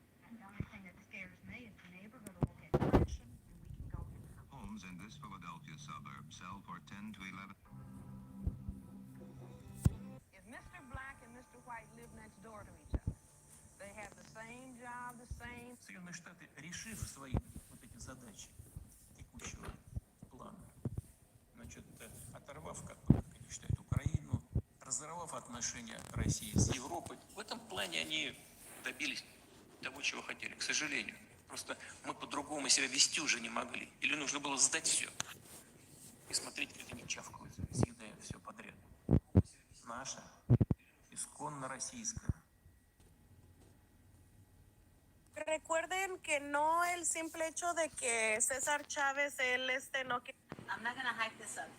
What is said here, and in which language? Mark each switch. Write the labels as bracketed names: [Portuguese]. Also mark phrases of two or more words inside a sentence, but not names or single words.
[English] And the only thing that scares me is the neighborhood will get collection and we can go in. Homes in this Philadelphia suburb sell for 10 to 11. If Mr. Black and Mr. White live next door to each other, they have the same job, the same. [Russian] Соединенные Штаты, решив свои вот эти задачи текущего плана, значит, оторвав, как они считают, Украину, разорвав отношения России с Европой, в этом плане они добились того, чего хотели, к сожалению. Просто мы по-другому себя вести уже не могли. Или нужно было сдать все и смотреть, как они чавкают, съедая все подряд. Наше, исконно российское. [Spanish] Recuerden que no el simple hecho de que César Chávez, él no quiere. [English] I'm not gonna hype this up.